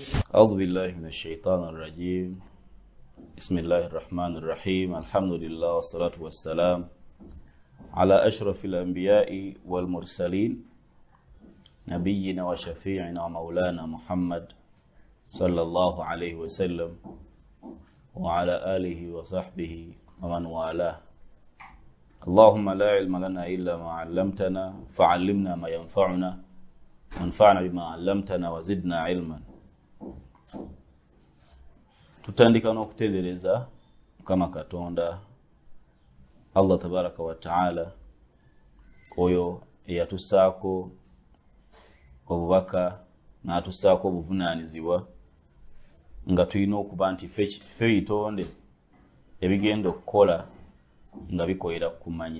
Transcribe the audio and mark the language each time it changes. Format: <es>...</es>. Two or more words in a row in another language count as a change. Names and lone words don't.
<ar>أعوذ بالله من الشيطان الرجيم بسم الله الرحمن الرحيم الحمد لله والصلاة والسلام على أشرف الأنبياء والمرسلين نبينا وشفيعنا ومولانا محمد صلى الله عليه وسلم وعلى آله وصحبه ومن والاه اللهم لا علم لنا إلا ما علمتنا فعلمنا ما ينفعنا وانفعنا بما علمتنا وزدنا علما.</ar> <lg>Tutandika n'okutendereza Mukama Katonda</lg> <ar>الله تبارك وتعالى</ar> <lg>oyo eyatusaako obubaka n'atusaako obuvunaanyizibwa nga tulina okuba nti ffe itonde ebigenda okukola nga bikolera kumanya.</lg>